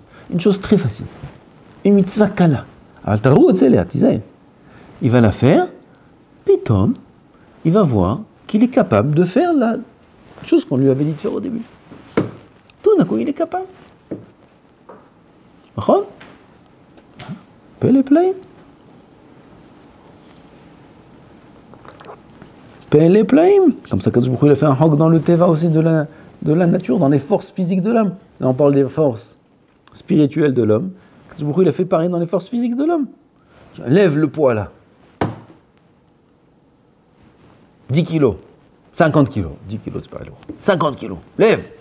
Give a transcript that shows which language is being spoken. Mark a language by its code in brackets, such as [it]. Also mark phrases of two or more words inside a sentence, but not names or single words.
[fr] Une chose très facile. Une [he] מצוה קלה. [fr] Alors ta route, c'est là, il va la faire, puis Tom, il va voir qu'il est capable de faire la chose qu'on lui avait dit de faire au début. Tout d'un coup, il est capable. [he] נכון? פלא פלאים. פלא פלאים. [fr] Comme ça, Kadosh Baruch Hu, il a fait un hok dans le teva aussi de la nature, dans les forces physiques de l'homme. Là, on parle des forces spirituelles de l'homme. Kadosh Baruch Hu, il a fait pareil dans les forces physiques de l'homme. Lève le poids là. 10 kilos. 50 kilos. 10 kilos, c'est pas lourd. 50 kilos. Lève.